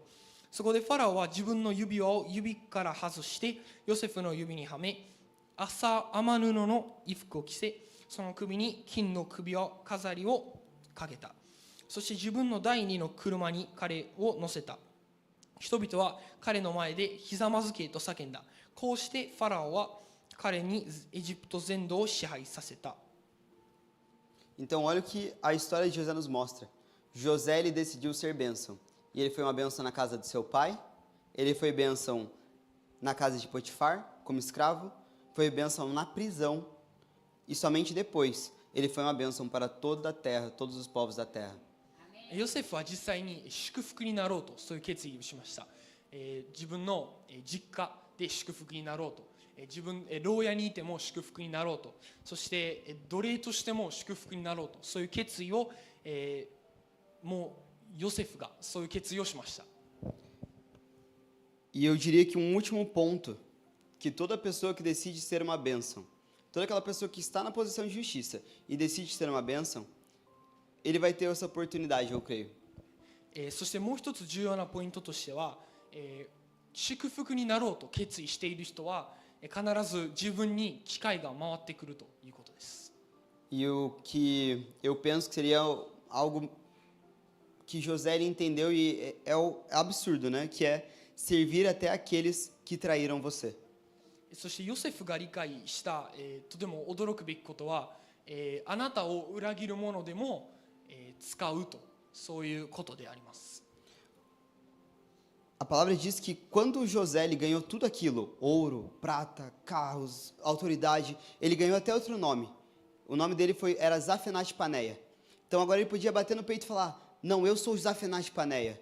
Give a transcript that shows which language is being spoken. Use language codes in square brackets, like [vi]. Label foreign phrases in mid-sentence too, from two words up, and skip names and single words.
[ja] そこでファラオは自分の指輪を指から外してヨセフの指にはめ、雨布の衣服を着せ、その首に金の首輪飾りをかけた。そして自分の第二の車に彼を乗せた。人々は彼の前でひざまずけと叫んだ。こうしてファラオは彼にエジプト全土を支配させた。 [pt] Então olha o que a história de José nos mostra. José ele decidiu ser bênção. E ele foi uma bênção na casa do seu pai, ele foi bênção na casa de Potifar, como escravo, foi bênção na prisão, e somente depois ele foi uma bênção para toda a terra, todos os povos da terra. [ja] ヨセフは実際に祝福になろうとそういう決意をしました。自分の実家で祝福になろうと、牢屋にいても祝福になろうと、そして奴隷としても祝福になろうと、そういう決意をもうヨセフがそういう決意をしました。 [pt] E eu diria que um último ponto, que toda pessoa que decide ser uma bênção, toda aquela pessoa que está na posição de justiça e decide ser uma bênção, ele vai ter essa oportunidade, eu creio. [ja] そしてもう一つ重要なポイントとしては、祝福になろうと決意している人は必ず自分に機会が回ってくるということです。 [pt] E o que eu penso que seria algo que José ele entendeu e é absurdo, né? Que é servir até aqueles que traíram você. [ja] そしてヨセフが理解した、とても驚くべきことは、あなたを裏切る者でも、使うとそういうことであります。 [pt] A palavra diz que quando José ele ganhou tudo aquilo, ouro, prata, carros, autoridade, ele ganhou até outro nome. O nome dele era Zafenat Paneia. Então agora ele podia bater no peito e falar: não, eu sou Zafenat Paneia.